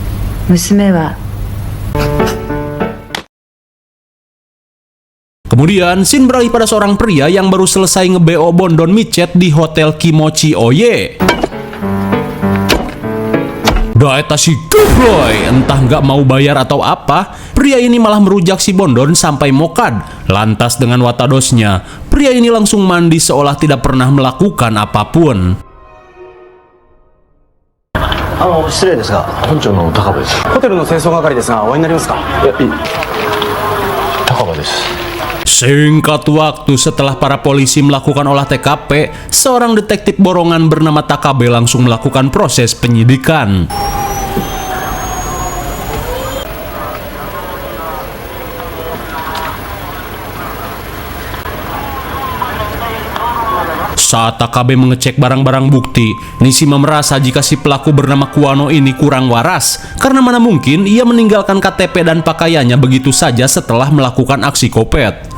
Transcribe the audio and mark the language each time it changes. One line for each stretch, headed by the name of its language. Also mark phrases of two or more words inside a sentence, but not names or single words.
Indonesian: Kemudian, scene beralih pada seorang pria yang baru selesai nge-BO Bondon micet di Hotel Kimochi Oye. Daeta si Gebroy, entah nggak mau bayar atau apa, pria ini malah merujak si Bondon sampai mokad. Lantas dengan watadosnya, pria ini langsung mandi seolah tidak pernah melakukan apapun.
Japanese: 失礼ですが、本庁の高部です。ホテルの清掃係ですが、お会いになりますか？いや、いい。高部です。
Indonesian: Singkat waktu setelah para polisi melakukan olah TKP, seorang detektif borongan bernama Takabe langsung melakukan proses penyidikan. Saat Takabe mengecek barang-barang bukti, Nishima merasa jika si pelaku bernama Kuwano ini kurang waras, karena mana mungkin ia meninggalkan KTP dan pakaiannya begitu saja setelah melakukan aksi kopet.